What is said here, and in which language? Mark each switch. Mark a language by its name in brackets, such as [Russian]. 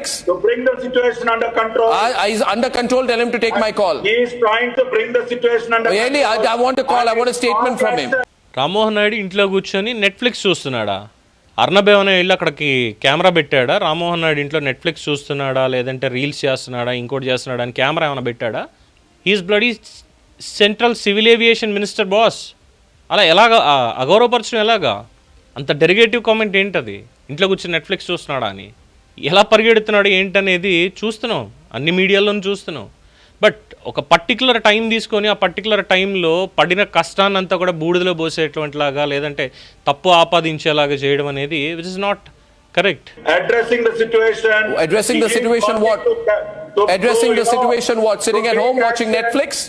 [English] To bring the situation under control. He's under control, tell him to take my call. He is trying to bring the situation under Really, control. I want a call, I want a statement from him. [Telugu] Rammohan Naidu ఇంట్లో కూర్చొని Netflix చూస్తున్నాడా? Arnab ఏమైనా వెళ్ళి అక్కడికి camera పెట్టాడా? రామ్మోహన్ నాయుడు ఇంట్లో Netflix చూస్తున్నాడా, లేదంటే reels చేస్తున్నాడా, ఇంకోటి చేస్తున్నాడా అని కెమెరా ఏమైనా పెట్టాడా? [English] He's bloody central civil aviation minister boss. [Telugu] అలా ఎలాగా అగౌరవపరచడం ఎలాగా? అంత డెరిగేటివ్ కామెంట్ ఏంటది? ఇంట్లో కూర్చొని నెట్ఫ్లిక్స్ చూస్తున్నాడా అని ఎలా పరిగెడుతున్నాడు ఏంటనేది చూస్తున్నాం, అన్ని మీడియాల్లోనూ చూస్తున్నాం. బట్ ఒక పర్టికులర్ టైం తీసుకొని ఆ పర్టికులర్ టైంలో పడిన కష్టాన్నంతా కూడా బూడిదలో పోసేటువంటిలాగా లేదంటే తప్పు ఆపాదించేలాగా చేయడం అనేది [English] Which is not correct. Addressing the situation what? Addressing the situation what? Sitting at home watching Netflix?